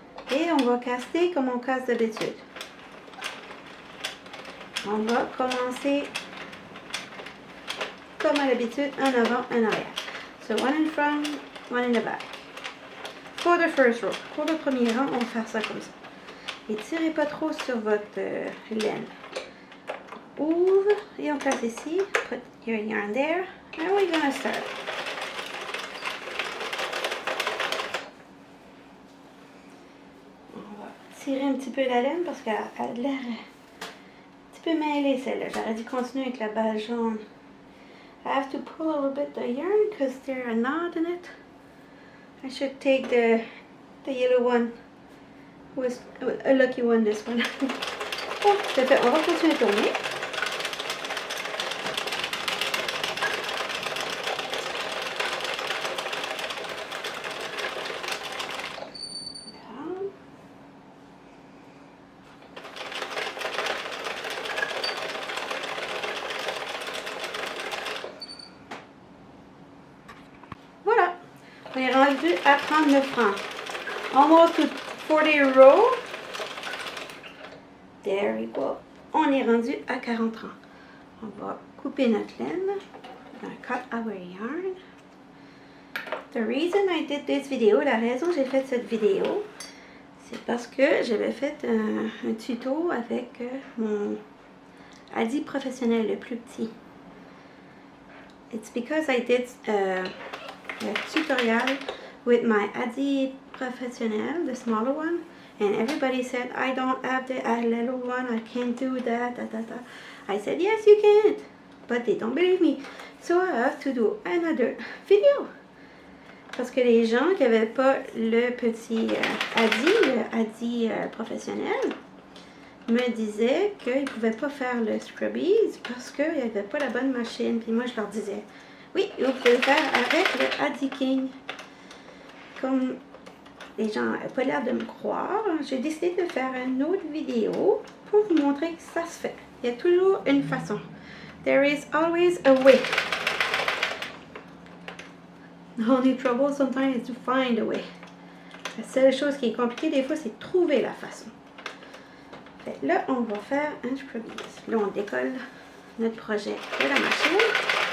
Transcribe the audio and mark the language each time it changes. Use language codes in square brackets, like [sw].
[fr] Et on va caster comme on casse d'habitude. On va commencer comme à l'habitude, en avant, en arrière. [en] So one in front, one in the back. For the first row. [fr] Pour le premier rang, on va faire ça comme ça. Et tirez pas trop sur votre laine. Ouvre et on place ici. [en] Put your yarn there. And we're gonna start. [fr] On va tirer un petit peu la laine parce qu'elle a l'air un petit peu mêlée celle-là. J'aurais dû continuer avec la balle jaune. [en] I have to pull a little bit the yarn because there's a knot in it. I should take the yellow one. Was a lucky one, this one. [fr] Bon, c'est fait. On va continuer à tourner. Voilà, on est rendu à 39 francs. [en] Almost to 40 rows. There we go. [fr] On est rendu à 40 francs. On va couper notre laine. [en] We're gonna cut our yarn. The reason I did this video, [fr] la raison que j'ai fait cette vidéo, c'est parce que j'avais fait un tuto avec mon Adi professionnel, le plus petit. [en] It's because I did a tutorial with my Adi professionnel, the smaller one, and everybody said I don't have the little one, I can't do that, I said yes you can, but they don't believe me, so I have to do another video. [fr] Parce que les gens qui n'avaient pas le petit Adi professionnel me disaient qu'ils ne pouvaient pas faire le Scrubby'S parce qu'il n'y avait pas la bonne machine. Puis moi, je leur disais, oui, vous pouvez le faire avec le Adi King. Comme les gens n'avaient pas l'air de me croire, j'ai décidé de faire une autre vidéo pour vous montrer que ça se fait. Il y a toujours une façon. [en] There is always a way. The only trouble sometimes is to find a way. [fr] La seule chose qui est compliquée des fois, c'est de trouver la façon. Fait, là, on va faire un Scrubby'S. Là, on décolle notre projet de la machine.